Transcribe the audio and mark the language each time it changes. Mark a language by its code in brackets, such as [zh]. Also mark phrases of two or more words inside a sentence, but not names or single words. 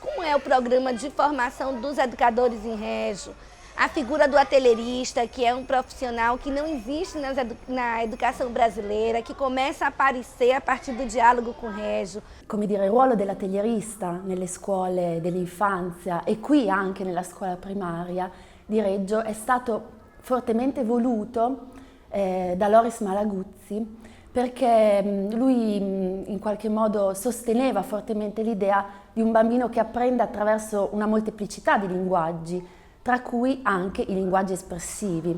[pt] Como é o programa de formação dos educadores em Régio? A figura do atelierista, que é um profissional que não existe na educação brasileira, que começa a aparecer a partir do diálogo com Régio. [it] Come dire, il ruolo dell'atelierista nelle scuole dell'infanzia e qui anche nella scuola primaria di Reggio è stato fortemente voluto da Loris Malaguzzi, perché lui in qualche modo sosteneva fortemente l'idea di un bambino che apprende attraverso una molteplicità di linguaggi, tra cui anche i linguaggi espressivi.